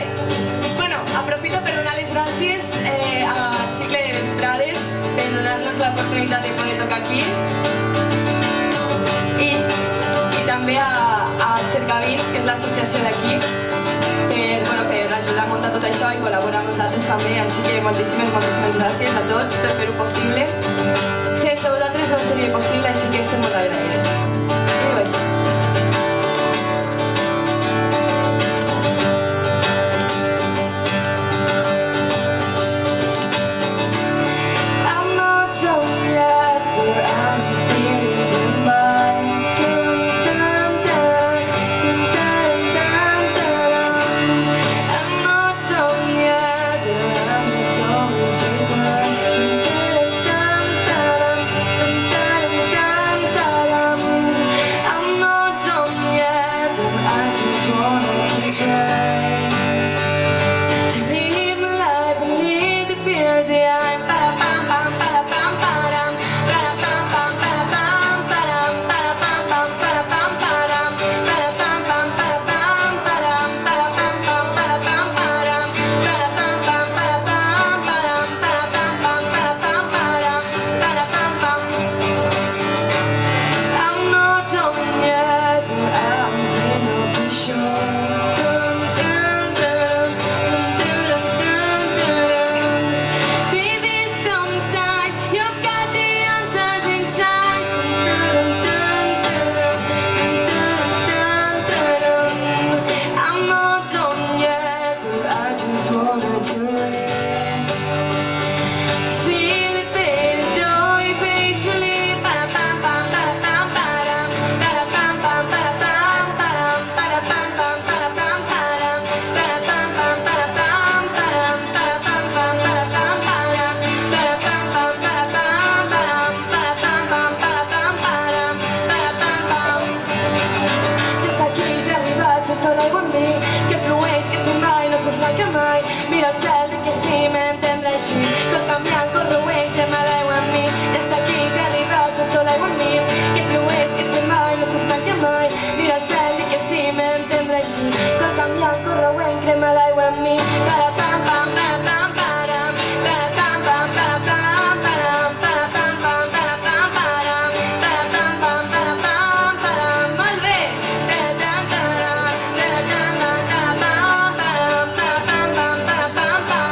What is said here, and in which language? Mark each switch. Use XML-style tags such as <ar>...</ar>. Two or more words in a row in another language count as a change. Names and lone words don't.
<ca>Bueno, aprofito per donar les gràcies al cicle de vesprades per donar-nos l'oportunitat de poder tocar aquí i també a Cercavins, que és l'associació d'aquí, per ajudar a muntar tot això i col·laborar amb nosaltres també, així que moltíssimes gràcies a tots per fer-ho possible. Sense vosaltres no seria possible, així que estem molt agraïdes. Diu així.</ca> <en>I'm not done yet, but I'm feeling mine. Dun, dun, dun, dun, dun, dun, dun. I'm not done yet, but I'm going to burn. Dun, dun, dun, dun, dun, dun, dun, dun. I'm not done yet, but I just wanted to try to live my life and leave the fears behind. Ba-da-bum-bum, ba-da-bum-ba-dum, ba-da-bum-bum, ba-da-bum, ba-dum, ba-da-bum-bum, ba-da-bum, ba-dum, ba-da-bum-bum, ba-da-bum, ba-dum, ba-da-bum-bum, ba-da-bum, ba-dum, ba-da-bum-bum, ba-da-bum, ba-dum, ba-da-bum-bum, ba-da-bum, ba-dum, ba-da-bum-bum. I'm not done yet, but I'm gonna be sure. Dun, dun, dun, dun, dun, dun, dun. Baby, sometimes you've got the answers inside. Dun, dun, dun, dun, dun, dun, dun. I'm not done yet, but I just wanted to live. To feel it, feel the joy peacefully. Ba-da-bum-bum, ba-da-bum-ba-dum, ba-da-bum-bum, ba-da-bum, ba-dum, ba-da-bum-bum, ba-da-bum, ba-dum, ba-da-bum-bum, ba-da-bum, ba-dum, ba-da-bum-bum, ba-da-bum, ba-dum, ba-da-bum-bum, ba-da-bum, ba-dum, ba-da-bum-bum, ba-da-bum, ba-dum, ba-da-bum-bum.</en> <ca>Just aquí ja he arribat, sento l'aigua en mi, que flueix, que se'n va i no s'estanca mai. Mira el cel, de que sí m'entendrà així, tot canviant, corroent, crema l'aigua en mi. Just aquí ja he arribat, sento l'aigua en mi, que flueix, que se'n va i no s'estanca mai. Mira el cel, de que sí m'entendrà així, tot canviant, corroent, crema l'aigua en mi. Ba-da-bam-bam, ba-da-bam, ba-dam, ba-da-bam-bam, ba-da-bam, ba-dam, ba-da-bam-bam, ba-da-bam, ba-dam, ba-da-bam-bam, ba-da-bam, ba-dam. Molt bé! Da-dam, da-dam, da-dam, da-dam, ba-dam, ba-dam, ba-dam, ba-dam,</ca>